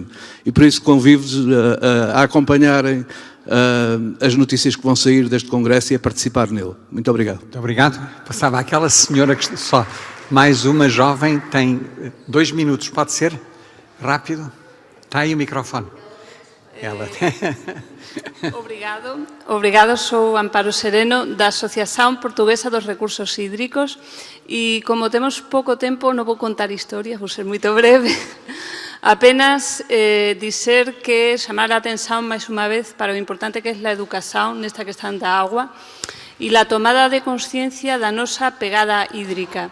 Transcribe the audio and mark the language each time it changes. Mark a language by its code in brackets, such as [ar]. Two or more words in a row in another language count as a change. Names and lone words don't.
[pt] E por isso convido-vos a acompanharem as notícias que vão sair deste congresso e a participar nele. Muito obrigado. Muito obrigado. Passava aquela senhora que só, mais uma jovem, tem 2 minutos, pode ser? Rápido? Está aí o microfone. Ela. [gl] Obrigado, sou Amparo Sereno da Asociación Portuguesa dos Recursos Hídricos e como temos pouco tempo non vou contar historias, vou ser moito breve. Apenas dizer que chamar a atención máis unha vez para o importante que é a educación nesta questão da agua e a tomada de consciencia da nosa pegada hídrica.